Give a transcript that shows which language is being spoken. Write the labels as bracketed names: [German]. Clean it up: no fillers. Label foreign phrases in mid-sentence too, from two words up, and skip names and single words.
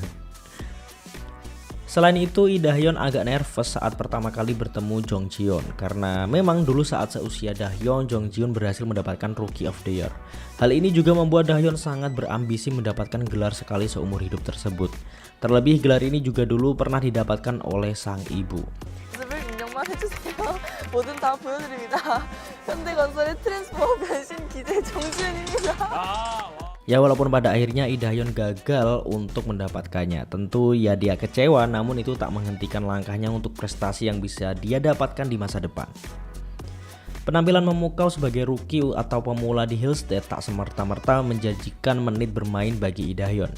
[Indonesian] Selain itu, Lee Dahyun agak nervous saat pertama kali bertemu Jong Jiyeon karena memang dulu saat seusia Dahyun, Jong Jiyeon berhasil mendapatkan [English] Rookie of the Year. [Indonesian] Hal ini juga membuat Dahyun sangat berambisi mendapatkan gelar sekali seumur hidup tersebut. Terlebih gelar ini juga dulu pernah didapatkan oleh sang ibu. [Korean] 모습을 인정만 해주세요. 뭐든 다 보여드립니다. 현대건설의 트랜스포머 변신 기재 정지훈입니다. [Indonesian] Ya walaupun pada akhirnya Lee Dahyun gagal untuk mendapatkannya, tentu ya dia kecewa, namun itu tak menghentikan langkahnya untuk prestasi yang bisa dia dapatkan di masa depan. Penampilan memukau sebagai rookie atau pemula di Hill State tak semerta-merta menjanjikan menit bermain bagi Lee Dahyun.